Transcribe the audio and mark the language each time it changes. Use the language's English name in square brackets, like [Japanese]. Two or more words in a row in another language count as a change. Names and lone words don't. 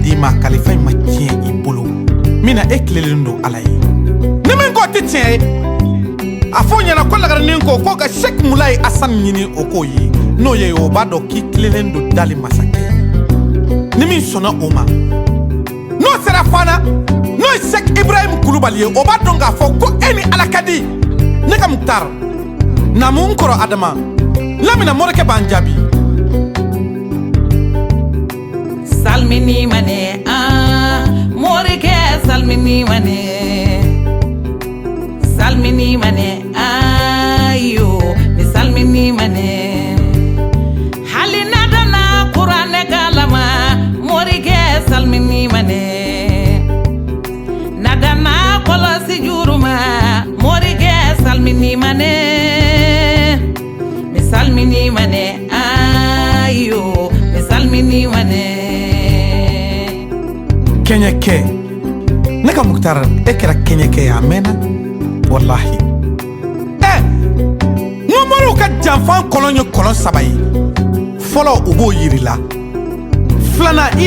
[Bambara] d'i ma kalifa in ma tiɲɛ i bolo min na e tilelen don ala ye ni min ko tɛ tiɲɛ ye a fɔ ɲɛna ko lagaranin ko ka Sheikh Mulaye Hassan ɲini o k'o ye n'o ye o b'a dɔn k'i tilelen don dali masakɛ ni min sɔnna o ma n'o sera fana n'o ye Sheikh Ibrahim Kulubali ye o b'a dɔn k'a fɔ ko e ni ala ka di ne ka Mukhtar na mun kɔrɔ Adama lamina morikɛ b'an jaabi salmini mane morikɛ salmini mane ayo ni salmini mane hali nadana Qur'ane galama morikɛ salmini mane nadana kolosi juruma morikɛ salmini mane mi salmini mane ayo mi salmini mane kɛɲɛkɛ ne ka Mukhtar e kɛra kɛɲɛkɛ ye a mɛnna wallahi ŋɔmɔriw ka janfan kɔlɔn ye kɔlɔn 3 ye fɔlɔ u b'o yiri la filanan i